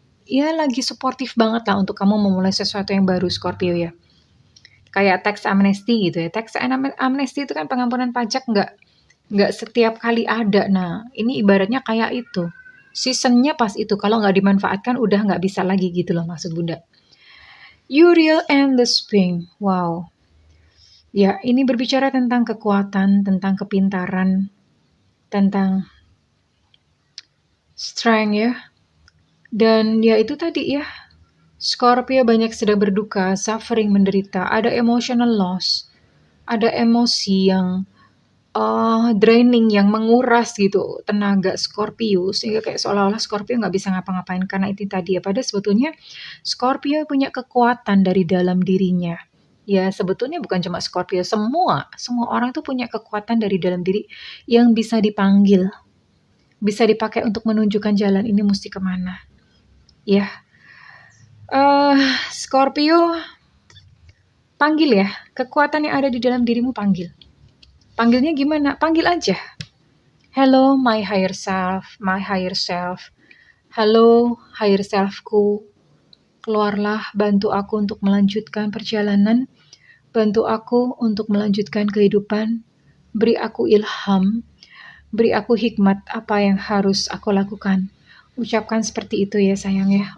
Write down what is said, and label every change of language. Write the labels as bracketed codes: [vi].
[id] Ya lagi suportif banget lah untuk kamu memulai sesuatu yang baru Scorpio ya. Kayak tax amnesty gitu ya. Tax amnesty itu kan pengampunan pajak nggak setiap kali ada. Nah, ini ibaratnya kayak itu. Seasonnya pas itu, kalau nggak dimanfaatkan udah nggak bisa lagi gitu loh maksud Bunda. [en] Uriel and the Spring, wow. [id] Ya, ini berbicara tentang kekuatan, tentang kepintaran, tentang strength ya. Dan ya itu tadi ya, Scorpio banyak sedang berduka, suffering, menderita, ada emotional loss, ada emosi yang draining, yang menguras gitu tenaga Scorpio, sehingga kayak seolah-olah Scorpio nggak bisa ngapa-ngapain karena itu tadi ya. Padahal sebetulnya Scorpio punya kekuatan dari dalam dirinya. Ya sebetulnya bukan cuma Scorpio, semua orang tuh punya kekuatan dari dalam diri yang bisa dipanggil, bisa dipakai untuk menunjukkan jalan ini mesti kemana. Ya, Scorpio, panggil ya, kekuatan yang ada di dalam dirimu panggil. Panggilnya gimana? Panggil aja. [en] Hello my higher self, my higher self. [id] Halo higher selfku. Keluarlah, bantu aku untuk melanjutkan perjalanan. Bantu aku untuk melanjutkan kehidupan. Beri aku ilham. Beri aku hikmat apa yang harus aku lakukan. Ucapkan seperti itu ya sayang ya.